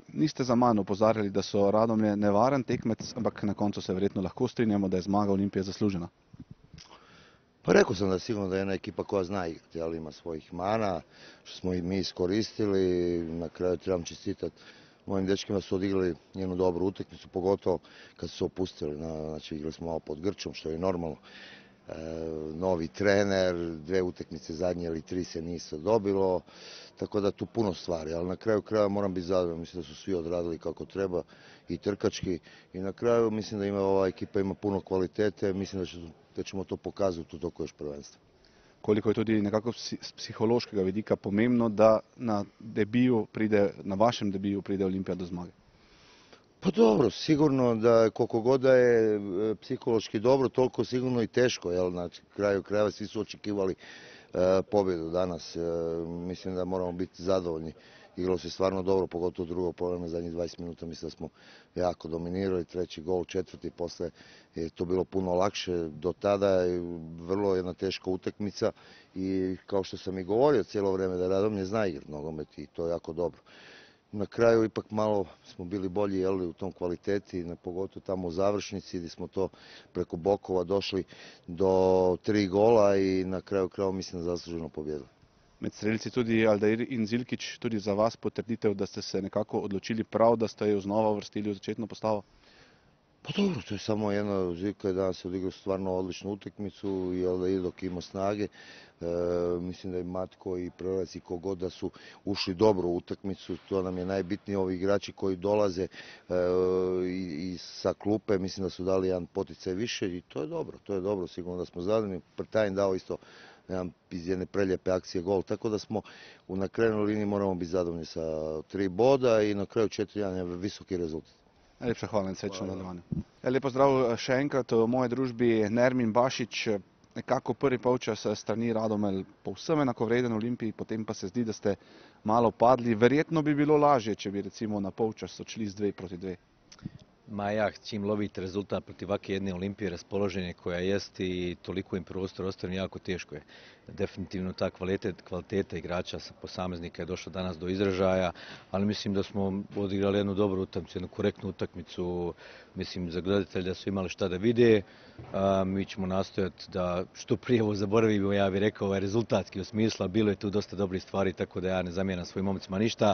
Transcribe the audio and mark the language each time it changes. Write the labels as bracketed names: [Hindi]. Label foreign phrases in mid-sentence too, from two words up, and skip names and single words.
[Slovenian] Niste za manj opozarjali, da so Radomlje nevaren tekmec, ampak na koncu se verjetno lahko strinjamo, da je zmaga Olimpije zaslužena. [Croatian] Pa rekao sam da sigurno da je jedna ekipa koja zna igrati, ali ima svojih mana, što smo i mi iskoristili. Na kraju trebam čestitati mojim dečkima, su odigrali jednu dobru utakmicu, pogotovo kad su se opustili. Znači, igrali smo malo pod grčom, što je normalno. Novi trener, 2 utakmice zadnje ili 3 se nisu dobilo, tako da tu puno stvari, ali na kraju krajeva moram biti zadovoljan, mislim da su svi odradili kako treba i trkački i na kraju mislim da ova ekipa ima puno kvalitete, mislim da ćemo to pokazati u toku još prvenstva. [Slovenian] Koliko je tudi nekako z psihološkega vidika pomembno, da na vašem debiju pride Olimpija do zmage? [Croatian] Pa dobro, sigurno da koliko god da je psihološki dobro, toliko sigurno i teško, jel? Znači, kraju krajeva svi su očekivali pobjedu danas. Mislim da moramo biti zadovoljni. Igralo se stvarno dobro, pogotovo u drugom poluvremenu, zadnjih 20 minuta mislim da smo jako dominirali, 3. gol, 4. posle je to bilo puno lakše. Do tada je vrlo jedna teška utakmica i kao što sam i govorio cijelo vrijeme da Radomlje zna igrati nogomet i to je jako dobro. Na kraju ipak malo smo bili bolji u tom kvaliteti, pogotovo tamo u završnici gdje smo to preko bokova došli do 3 gola i na kraju krajeva mislim da zasluženo pobjedili. [Slovenian] Med strelci tudi Aldair in Zilkić, tudi za vas potrditev, da ste se nekako odločili prav, da ste jo znova uvrstili v začetno postavo? [Croatian] Pa dobro, to je samo jedna Žika je danas odigrao stvarno odličnu utakmicu i Aldair dok ima snage. Mislim da i Matko i Prelac i kogod da su ušli dobro u utakmicu, to nam je najbitnije, ovi igrači koji dolaze i sa klupe, mislim da su dali jedan poticaj više i to je dobro, sigurno da smo zadovoljni. Prtajn dao isto iz jedne prelijepe akcije gol, tako da smo na krajnjoj liniji moramo biti zadovoljni sa 3 boda i na kraju 4-1 visoki rezultat. [Slovenian] Najlepša hvala in srečno nadaljevanje. Lep pozdrav še enkrat v moji družbi, Nermin Bašić. Nekako prvi polčas strani Radomelj povsem enakovreden Olimpiji, potem pa se zdi, da ste malo padli. Verjetno bi bilo lažje, če bi recimo na polčas odšli z 2-2. [Bosnian] Ma ja, čim lovite rezultat protiv ovakve jedne Olimpije raspoloženje koja jest i toliko im prostor ostavljen, jako teško je. Definitivno ta kvaliteta igrača posameznika je došla danas do izražaja, ali mislim da smo odigrali jednu dobru utakmicu, jednu korektnu utakmicu. Mislim za gledatelje da su imali šta da vide. Mi ćemo nastojati da što prije ovo zaboravimo, ja bih rekao, rezultatski u smislu, bilo je tu dosta dobrih stvari, tako da ja ne zamjeram svojim momcima ništa.